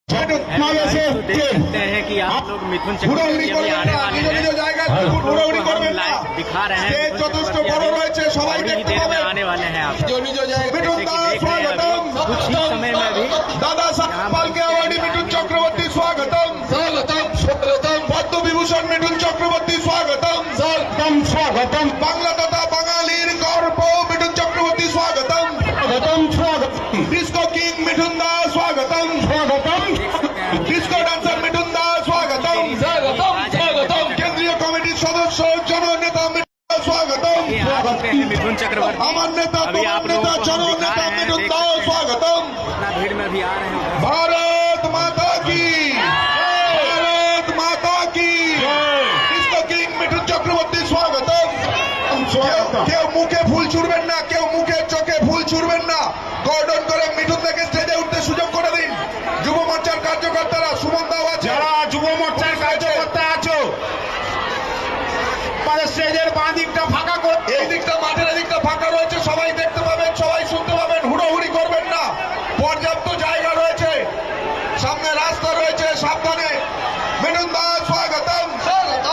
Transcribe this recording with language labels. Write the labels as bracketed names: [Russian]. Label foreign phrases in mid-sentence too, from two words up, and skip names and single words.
[Hindi] देखते हैं कि आप लोग मिथुन चक्रवर्ती अभी आने वाले हैं और हम लाइव दिखा रहे हैं और ही देर में आने वाले हैं आप जैसे कि देख रहे हैं अभी कुछ ही समय में अभी दादा साहब फाल्के अवॉर्डी मिथुन चक्रवर्ती स्वागतम स्वागतम स्वागतम पद्म विभूषण मिथुन चक्रवर्ती स्वागतम स्वागतम स्वागतम बांग्ला तथा [Bangla] বাঙালির গর্ব [Hindi] मिथुन चक्रवर्ती स्वागतम स्वागतम स्वागतम [English] disco king [Hindi] मिथुन दा स्वागतम स्वागतम [English] disco dancer [Hindi] मिथुन दा स्वागतम स्वागतम स्वागतम केंद्रीय [Bangla] কমিটির সদস্য জননেতা [Hindi] स्वागतम मिथुन चक्रवर्ती [Bangla] আমার নেতা তোমার নেতা জননেতা মিথুন দা স্বাগতম [Hindi] भीड़ में भी आ रहे हैं भारत माता की भारत माता की डिस्को किंग मिथुन चक्रवर्ती स्वागतम [Bangla] কেউ মুখে ফুল ছুড়বেন না কেউ মুখে চোখে ফুল ছুড়বেন না গর্ডন করে মিঠুন থেকে স্টেজে উঠতে সুযোগ করে দিন যুব মোর্চার কার্যকর্তারা সুমন দাও আছে যারা যুব মোর্চার কার্যকর্তা আছো স্টেজের বাঁ দিকটা ফাঁকা করে এই দিকটা মাঠের দিকটা ফাঁকা রয়েছে সবাই দেখতে পাবেন সবাই শুনতে পাবেন হুড়োহুড়ি করবেন না পর্যাপ্ত জায়গা রয়েছে সামনে রাস্তা রয়েছে সাবধানে মিঠুন দা স্বাগতম স্বাগতম